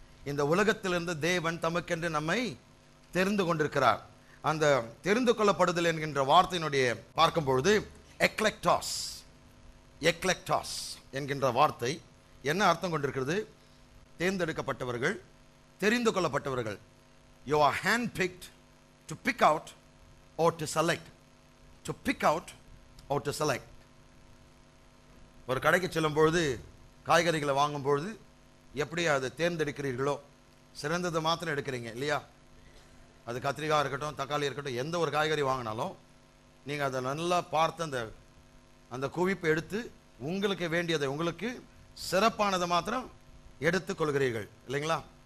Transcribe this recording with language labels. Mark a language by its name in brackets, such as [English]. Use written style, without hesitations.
[Tamil] இந்த உலகத்திலிருந்து தேவன் தமக்கென்று நம்மை தெரிந்து கொண்டிருக்கிறார். அந்த தெரிந்து கொள்ளப்படுதல் என்கின்ற வார்த்தையினுடைய பார்க்கும்பொழுது எக்லெக்டாஸ், எக்லெக்டாஸ் என்கின்ற வார்த்தை என்ன அர்த்தம் கொண்டிருக்கிறது? தேர்ந்தெடுக்கப்பட்டவர்கள், தெரிந்து கொள்ளப்பட்டவர்கள். [English] You are handpicked to pick out or to select. To pick out or to select. [Tamil] ஒரு கடைக்கு செல்லும் பொழுது, காய்கறிகளை வாங்கும் பொழுது எப்படி அதை தேர்ந்தெடுக்கிறீர்களோ, சிறந்ததை மாத்திரம் எடுக்கிறீங்க இல்லையா? அது கத்திரிக்காய் இருக்கட்டும், தக்காளி இருக்கட்டும், எந்த ஒரு காய்கறி வாங்கினாலும் நீங்கள் அதை நல்லா பார்த்து அந்த குவிப்பை எடுத்து உங்களுக்கு வேண்டியதை, உங்களுக்கு சிறப்பானதை மாத்திரம் எடுத்துக்கொள்கிறீர்கள் இல்லைங்களா?